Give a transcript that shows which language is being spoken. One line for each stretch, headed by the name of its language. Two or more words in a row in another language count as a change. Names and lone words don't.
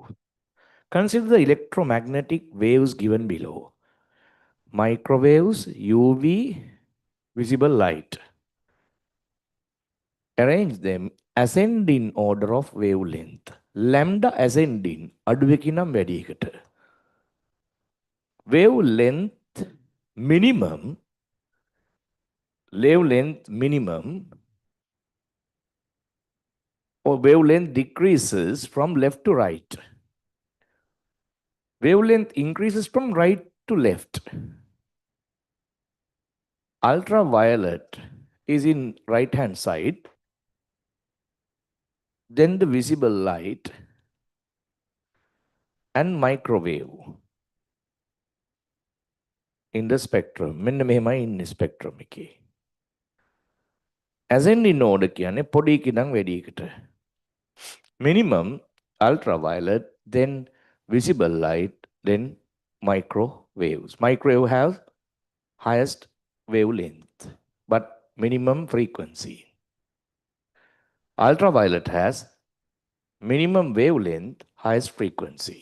English: Consider the electromagnetic waves given below. Microwaves, UV, visible light. Arrange them ascend in order of wavelength. Lambda ascending
Sinhala: අඩුවකින් නම් වැඩි එකට.
English: Wavelength minimum or wavelength decreases from left to right. Wavelength increases from right to left. Ultraviolet is in right hand side. Then the visible light and microwave in the spectrum.
Sinhala: මෙන්න මෙහෙමයි ඉන්නේ spectrum එකේ.
English: Ascending order
Sinhala: කියන්නේ පොඩි ඉඳන් වැඩි එකට.
English: Minimum ultraviolet, then visible light, then microwaves. Microwave have highest wavelength, but minimum frequency. Ultraviolet has minimum wavelength, highest frequency.